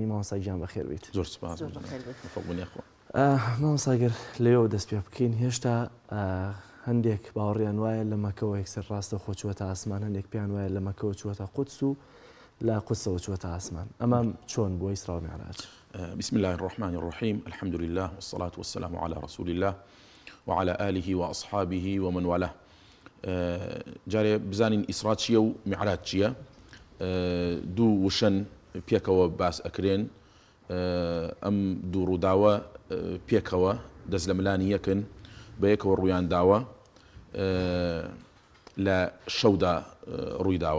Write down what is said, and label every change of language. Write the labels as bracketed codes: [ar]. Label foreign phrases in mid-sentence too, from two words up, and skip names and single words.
[ckb] مامۆستای گیان بەخێر بیت. زۆر سپاس. مامۆستاگەر لێەوە دەست پێ بکەین. هێشتا هەندێک باوەڕیان وایە لە مەکەوە یەکسەر ڕاستە خۆ چووەتە ئاسمان، هەندێک پێیان وایە لە مەکەوە چووەتە قودس و لە قودسەوە چووەتە ئاسمان. ئەمە چۆن بۆ ئیسرا و میعراج؟ [ar] بسم الله الرحمن الرحيم الحمد لله والصلاة والسلام على رسول الله وعلى آله وأصحابه ومن والاه. [ckb] جاري بزانين إسرا چیە و میعراج چیە؟ دوو وشەن پێکەوە باس ئەکرێن. ئەم دوو ڕووداوە پێکەوە دەست لە ملانی یەکن بە یەکەوە ڕوویان داوە لە شەودا ڕوویداوە.